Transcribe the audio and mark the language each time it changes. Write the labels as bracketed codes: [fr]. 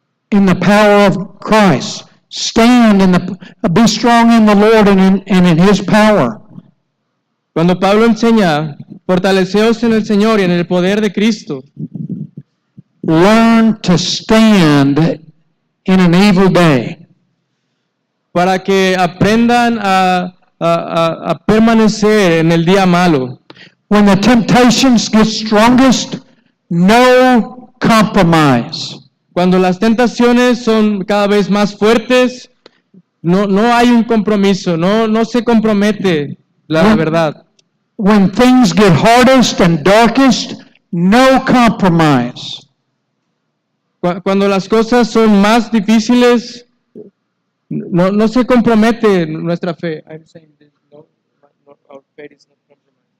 [en] In the power of Christ. Stand in be strong in the Lord and in His power. [es] Cuando Pablo enseña, fortaleceos en el Señor y en el poder de Cristo. [en] Learn to stand in an evil day. [es] Para que aprendan a permanecer en el día malo. [en] When the temptations get strongest, no compromise. [es] Cuando las tentaciones son cada vez más fuertes, no hay un compromiso, no se compromete la verdad. [en] When things get hardest and darkest, no compromise. [es] Cuando las cosas son más difíciles, no se compromete nuestra fe. [en] I'm saying this, our faith is not compromised.